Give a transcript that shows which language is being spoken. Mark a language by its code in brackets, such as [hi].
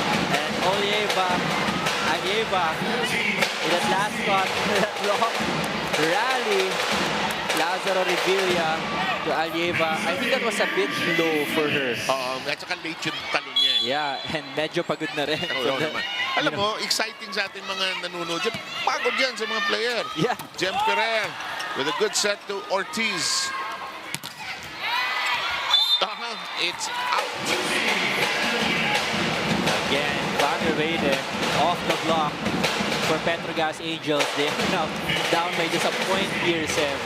[en] And Alieva in that last shot, that long rally, Lazaro Revilla to Alieva. I think that was a bit low for her. [tl] At saka late yung talo niya. [en] Yeah, and [tl] medyo pagod na rin. Oo naman. Alam mo, exciting sa ating mga nanonood. Pagod yan sa mga player. [en] Yeah. Jem Perez with a good set to Ortiz. It's out. Again, Vanderweide off the block for Petro Gazz Angels. They are now down by just a point here, Sem.